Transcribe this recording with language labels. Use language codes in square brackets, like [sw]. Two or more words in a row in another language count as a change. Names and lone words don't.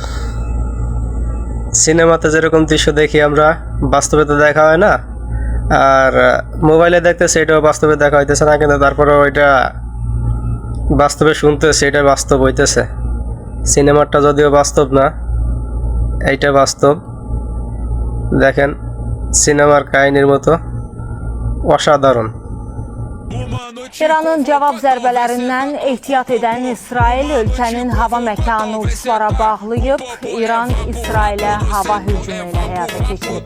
[bn] সিনেমাতে যেরকম দৃশ্য দেখি আমরা, বাস্তবে তো দেখা হয় না, আর মোবাইলে দেখতেছে এটাও বাস্তবে দেখা হইতেছে না, কিন্তু তারপরেও এটা বাস্তবে শুনতেছে, এটা বাস্তব হইতেছে। সিনেমাটা যদিও বাস্তব না, এইটা বাস্তব। দেখেন সিনেমার কাহিনীর মতো অসাধারণ। [az] İranın cavab zərbələrindən ehtiyat edən İsrail ölkənin hava məkanını uçuşlara bağlayıb. İran İsrailə hava hücumu ilə həyata keçirib.